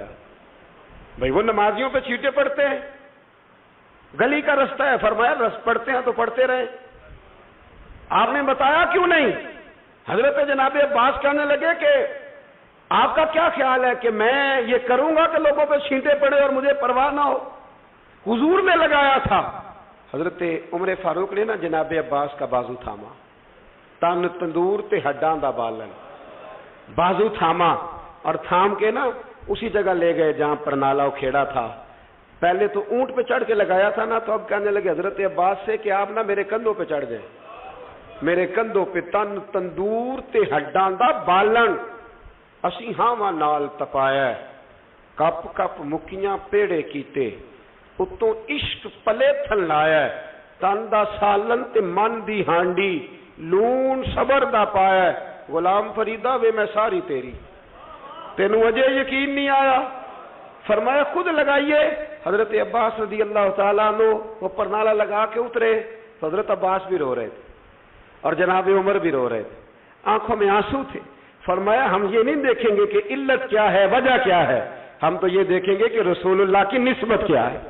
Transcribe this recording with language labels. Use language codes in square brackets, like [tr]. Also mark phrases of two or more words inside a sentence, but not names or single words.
[ur] بھئی وہ نمازیوں پہ چیٹے پڑتے ہیں، گلی کا رستہ ہے، فرمایا رس پڑتے ہیں تو پڑھتے رہے، آپ نے بتایا کیوں نہیں؟ حضرت جناب عباس کہنے لگے کہ آپ کا کیا خیال ہے کہ میں یہ کروں گا کہ لوگوں پہ چھینٹے پڑے اور مجھے پرواہ نہ ہو؟ حضور نے لگایا تھا۔ حضرت عمر فاروق نے نا جناب عباس کا بازو تھاما، [pa] تن تندور تے ہڈاں دا بالن، [ur] بازو تھاما اور تھام کے نا اسی جگہ لے گئے جہاں پرنالہ کھیڑا تھا۔ پہلے تو اونٹ پہ چڑھ کے لگایا تھا نا، تو اب کہنے لگے حضرت عباس سے کہ آپ نا میرے کندھوں پہ چڑھ جائیں، میرے کندھوں پہ [pa] تن تندور تے ہڈاں دا بالن، اسی ہاواں نال تپایا، کپ کپ مکیاں پیڑے کیتے، اتوں عشق پلے تھن لایا، تن دا سالن تے من دی ہانڈی، لون صبر دا پایا، غلام فریدہ وے میں ساری تیری، تینوں اجے یقین نہیں آیا؟ [ur] فرمایا خود لگائیے۔ حضرت عباس رضی اللہ تعالیٰ عنہ وہ پرنالہ لگا کے اترے، تو حضرت عباس بھی رو رہے تھے اور جناب عمر بھی رو رہے تھے، آنکھوں میں آنسو تھے۔ فرمایا ہم یہ نہیں دیکھیں گے کہ علت کیا ہے، وجہ کیا ہے، ہم تو یہ دیکھیں گے کہ رسول اللہ کی نسبت کیا ہے۔